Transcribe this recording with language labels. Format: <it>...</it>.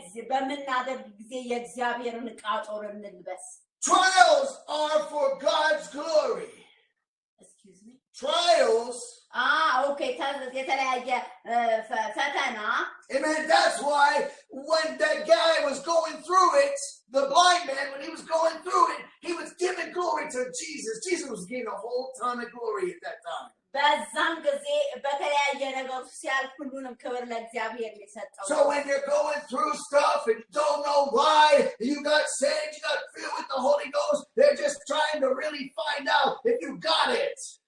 <am>በምናደርግ ጊዜ የእግዚአብሔርን ዕቃ ጦር እንልበስ</am> <en>Trials are for God's glory. Excuse me. Trials.</en> <am>Okay. የተለያየ ፈተና.</am> <en>Amen. That's why when that guy was going through it, the blind man, when he was going through it, he was giving glory to Jesus. Jesus was getting a whole ton of glory at that time.</en> <am>በዛን ጊዜ በተለያየ ነገር ሲያልፍ ሁሉንም ክብር ለእግዚአብሔር ሊሰጠው</am> <en>So when you're going through stuff and you don't know why you got saved, you got filled with the Holy Ghost, they're just trying to really find out if you got it.</en>